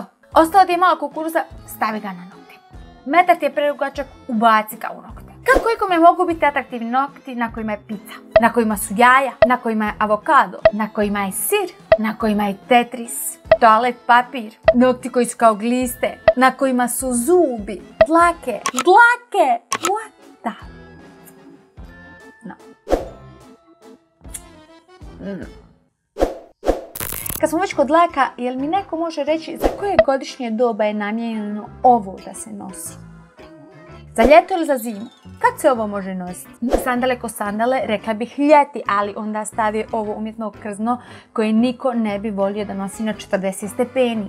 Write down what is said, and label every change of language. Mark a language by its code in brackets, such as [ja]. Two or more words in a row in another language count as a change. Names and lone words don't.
[bs] Ostalo ti je malo kukuruza, stavi ga na nokte. Metar ti je predugačak, ubaci ga u nokte. Kako ikome mogu biti atraktivni nokti na kojima je pizza, na kojima su jaja, na kojima je avokado, na kojima je sir, na kojima je tetris, toalet papir, nokti koji su kao gliste, na kojima su zubi, dlake, [en] what the... No. [bs] Kad smo već kod dlaka, jel mi neko može reći za koje godišnje doba je namijenjeno ovo da se nosi? Za ljeto ili za zimu? Kad se ovo može nositi? Sandale ko sandale, rekla bih ljeti, ali onda stavi ovo umjetno krzno koje niko ne bi volio da nosi na 40 stepeni.